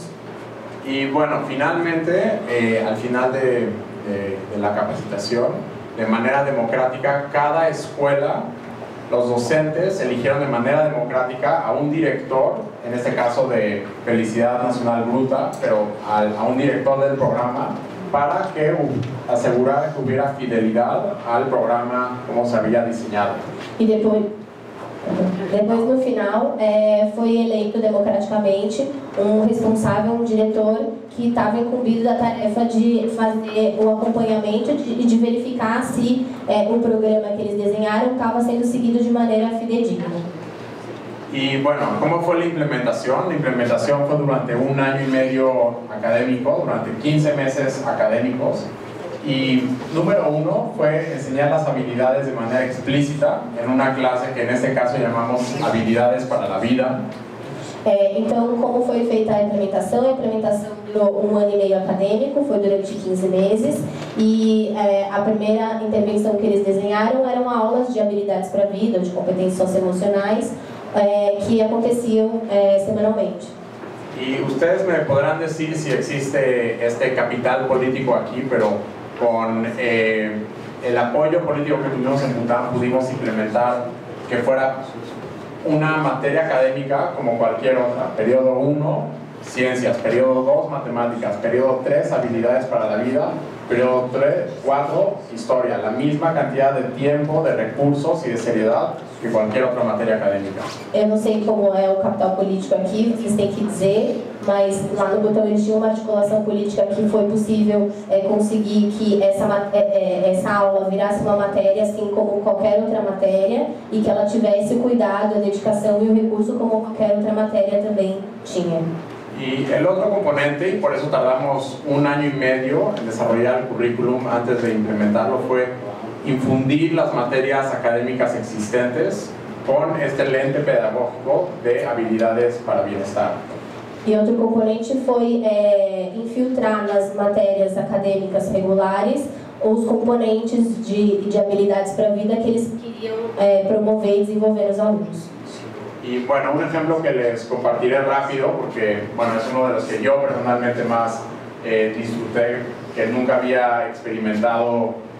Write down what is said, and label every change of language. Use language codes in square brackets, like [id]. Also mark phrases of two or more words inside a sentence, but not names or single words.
[es] Y bueno, finalmente, al final de la capacitación, de manera democrática, cada escuela, los docentes eligieron de manera democrática a un director, en este caso de Felicidad Nacional Bruta, pero a un director del programa, para que asegurara que hubiera fidelidad al programa como se había diseñado. [pt] E depois no final, foi eleito democraticamente um responsável, um diretor que estava incumbido da tarefa de fazer o acompanhamento e de verificar se o programa que eles desenharam estava sendo seguido de maneira fidedigna. [es] Y bueno, ¿cómo fue la implementación? La implementación fue durante 1 año y medio académico, durante 15 meses académicos. Y número 1 fue enseñar las habilidades de manera explícita en una clase que en este caso llamamos Habilidades para la Vida. [pt] Então, como foi feita a implementação? A implementação durou 1 ano e meio acadêmico, foi durante 15 meses, e a primeira intervenção que eles desenharam eram aulas de habilidades para a vida, de competências socioemocionais, que aconteciam semanalmente. [es] Y ustedes me podrán decir si existe este capital político aquí, pero con el apoyo político que tuvimos en Bután pudimos implementar que fuera una materia académica como cualquier otra. Periodo 1, ciencias. Periodo 2, matemáticas. Periodo 3, habilidades para la vida. Periodo 4, historia. La misma cantidad de tiempo, de recursos y de seriedad que [pt] qualquer outra matéria acadêmica. Eu não sei como é o capital político aqui, vocês têm que dizer, mas lá no Butão eles tinham uma articulação política que foi possível conseguir que essa aula virasse uma matéria assim como qualquer outra matéria e que ela tivesse o cuidado, a dedicação e o recurso como qualquer outra matéria também tinha. [es] Y el otro componente, y por eso tardamos 1 año y medio en desarrollar el currículum antes de implementarlo, fue infundir las materias académicas existentes con este lente pedagógico de habilidades para bienestar. [pt] E outro componente foi infiltrar nas matérias acadêmicas regulares os componentes de habilidades para a vida que eles queriam promover e desenvolver nos alunos. [es] Y bueno, un ejemplo que les compartiré rápido, porque bueno, es uno de los que yo personalmente más disfruté, que nunca había experimentado,